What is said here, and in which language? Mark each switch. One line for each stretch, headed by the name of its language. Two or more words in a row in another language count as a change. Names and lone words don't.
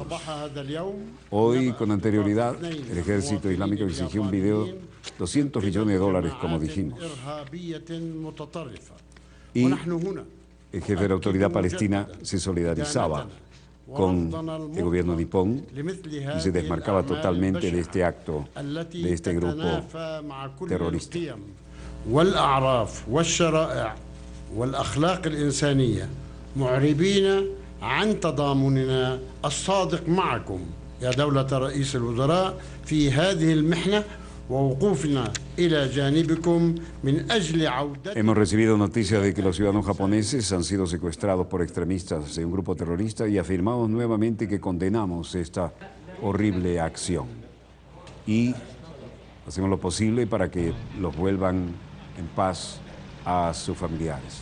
Spanish: Hoy, con anterioridad, el ejército islámico exigió un video de $200 millones, como dijimos. Y el jefe de la autoridad palestina se solidarizaba con el gobierno nipón y se desmarcaba totalmente de este acto, de este grupo terrorista.
Arabic: عن تضامننا الصادق معكم يا دولة رئيس الوزراء في هذه المحنة ووقوفنا إلى جانبكم من أجل عودة.
Spanish: Hemos recibido noticias de que los ciudadanos japoneses han sido secuestrados por extremistas de un grupo terrorista y afirmamos nuevamente que condenamos esta horrible acción y hacemos lo posible para que los vuelvan en paz a sus familiares.